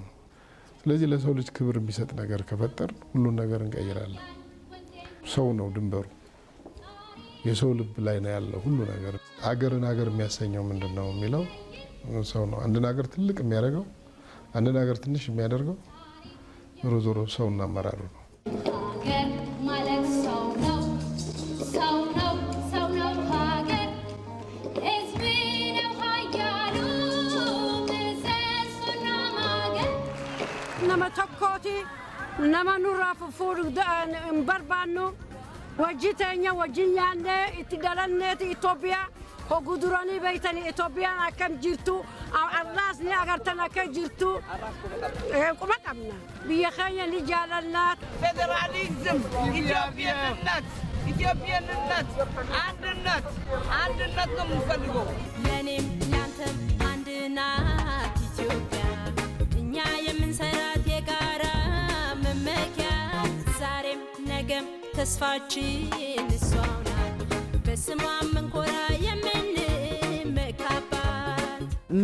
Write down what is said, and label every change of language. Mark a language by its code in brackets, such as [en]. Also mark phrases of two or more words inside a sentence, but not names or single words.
[am] ስለዚህ ለሰው ልጅ ክብር የሚሰጥ ነገር ከፈጠር ሁሉን ነገር እንቀይራለን። ሰው ነው ድንበሩ፣ የሰው ልብ ላይ ነው ያለው ሁሉ ነገር። አገርን አገር የሚያሰኘው ምንድነው የሚለው ሰው ነው። አንድ ነገር ትልቅ የሚያደርገው አንድ ነገር ትንሽ የሚያደርገው ዞሮ ዞሮ ሰውና አመራሩ ነው። [om] nama tokkooti nama nurraa fuudhuudhaan hin barbaannu wajji teenya wajjin nyaannee itti galanneeti Itoophiyaa hoguu duranii beeytanii Itoophiyaan akkam jirtu arraasni agartan akka jirtu quba qabna biyya keenya ni jaalannaa [am] ፌዴራሊዝም ኢትዮጵያዊነት አንድነት ነው የምንፈልገው። ለኔም ላንተም አንድ ናት ኢትዮጵያ እኛ የምንሰራት የጋራ መመኪያ ዛሬም ነገም ተስፋችን እሷ ናት በስሟ መንኮራ የምንመካባት።